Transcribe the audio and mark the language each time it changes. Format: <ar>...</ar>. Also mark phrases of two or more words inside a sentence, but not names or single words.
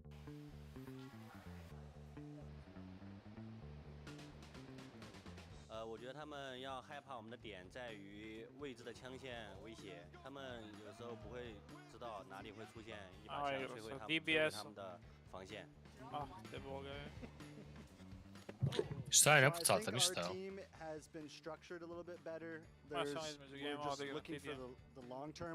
<zh>我觉得他们要害怕我们的点在于未知的枪线威胁，他们有时候不会知道哪里会出现一把枪摧毁他们的防线。</zh> <sr>Ah, te boga je. Šta je, ne pucate ništa,</sr> <en>Our team has been structured a little bit better. We're just looking for the long term.</en>